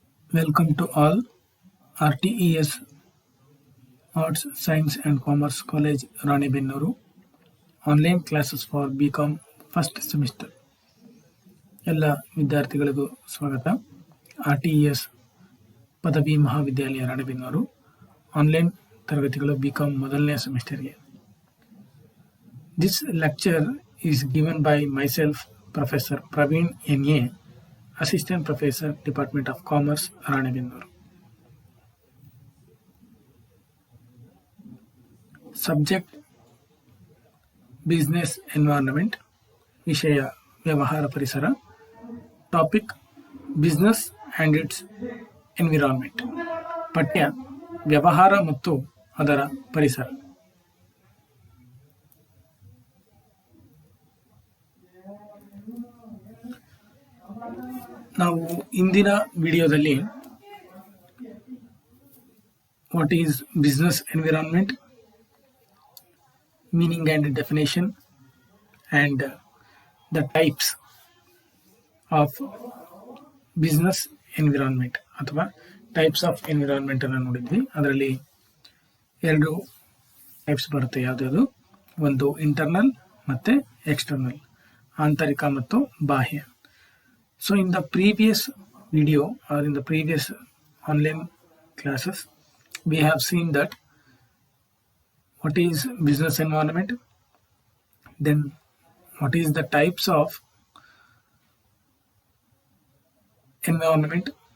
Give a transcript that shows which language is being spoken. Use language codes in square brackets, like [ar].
[en] Welcome to all RTES Arts, Science and Commerce College Ranebennuru online classes for BCom first semester. [kn] ಎಲ್ಲ ವಿದ್ಯಾರ್ಥಿಗಳಿಗೂ ಸ್ವಾಗತ. RTES ಪದವಿ ಮಹಾವಿದ್ಯಾಲಯ Ranebennur online ತರಗತಿಗಳು BCom ಮೊದಲನೇ ಸೆಮಿಸ್ಟರ್ಗೆ. [en] This lecture is given by myself professor Praveen NA, Assistant Professor, Department of Commerce, Ranebennuru. Subject Business Environment, [kn] ವಿಷಯ ವ್ಯವಹಾರ ಪರಿಸರ. [en] Topic business and its environment. [kn] ಪಠ್ಯ ವ್ಯವಹಾರ ಮತ್ತು ಅದರ ಪರಿಸರ. ನಾವು ಇಂದಿನ ವಿಡಿಯೋದಲ್ಲಿ [en] what is business environment, meaning and definition and the types of business environment ಅಥವಾ types of environment [kn] ಅನ್ನು ನೋಡಿದ್ವಿ. ಅದರಲ್ಲಿ ಎರಡು ಟೈಪ್ಸ್ ಬರುತ್ತೆ. ಯಾವುದ್ಯಾವುದು? ಒಂದು ಇಂಟರ್ನಲ್ ಮತ್ತು ಎಕ್ಸ್ಟರ್ನಲ್, ಆಂತರಿಕ ಮತ್ತು ಬಾಹ್ಯ. [en] So in the previous video or in the previous online classes, we have seen that what is business environment, then what is the types of environment.